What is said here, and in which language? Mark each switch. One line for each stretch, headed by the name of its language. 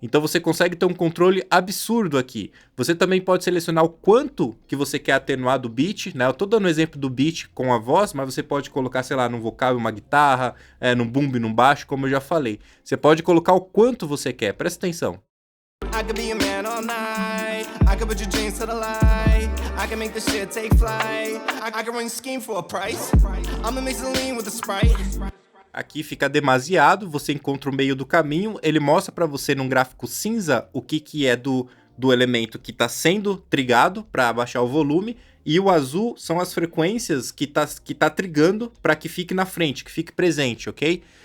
Portuguese: Então você consegue ter um controle absurdo aqui. Você também pode selecionar o quanto que você quer atenuar do beat, né? Eu tô dando um exemplo do beat com a voz, mas você pode colocar, sei lá, num vocal e uma guitarra, num bumbo e num baixo, como eu já falei. Você pode colocar o quanto você quer, presta atenção.
English: I could be a man all night. I could put your dreams to the light. I can make this shit take flight. I can run scheme for a price. I'ma mix the lean with the Sprite.
Portuguese: Aqui fica demasiado, você encontra o meio do caminho, ele mostra para você num gráfico cinza o que é do elemento que está sendo trigado para abaixar o volume, e o azul são as frequências que tá trigando para que fique na frente, que fique presente, ok?